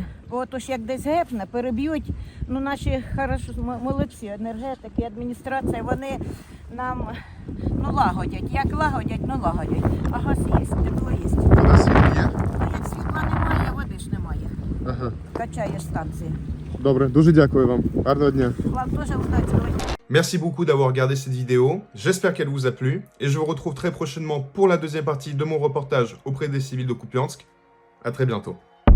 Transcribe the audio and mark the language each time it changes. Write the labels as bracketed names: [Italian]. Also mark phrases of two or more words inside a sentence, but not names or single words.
[Ukrainian] Бо то ж як десь гепне, переб'ють. Ну, наші молодці, енергетики, адміністрація, вони нам лагодять. Як лагодять, лагодять. А газ є, тепло є. Вода світ є? Ну, як світла немає, води ж немає. Ага. Качає станції. Добре, дуже дякую вам. Гарного дня. Вам теж удачі. [French] Merci beaucoup d'avoir regardé cette vidéo, j'espère qu'elle vous a plu, et je vous retrouve très prochainement pour la deuxième partie de mon reportage auprès des civils de Kupiansk. À très bientôt.